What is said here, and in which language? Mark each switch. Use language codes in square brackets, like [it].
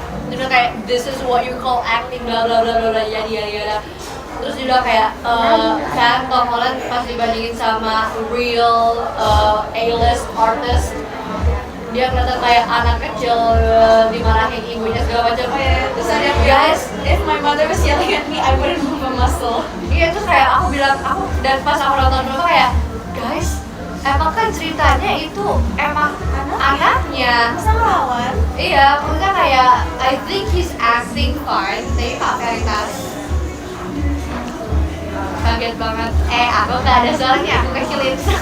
[id] Dia kayak [en] this is what you call acting bla bla [id] bla bla ya. Terus juga kayak kan Tom Holland pas dibandingin sama [en] real A-list artist [id] dia kelihatan kayak anak kecil dimarahin ibunya segala macam. Oh ya, terus ada yang [en] Guys, if my mother was yelling at me, I wouldn't move a muscle. [id] iya itu kayak aku bilang dan pas aku nonton dulu kayak guys emang kan ceritanya itu emang anaknya. Masa ngelawan? Iya, maksudnya kayak [en] I think he's acting fine, [id] tapi pakai tas. Kaget banget. Aku gak ada suaranya, aku kecilin.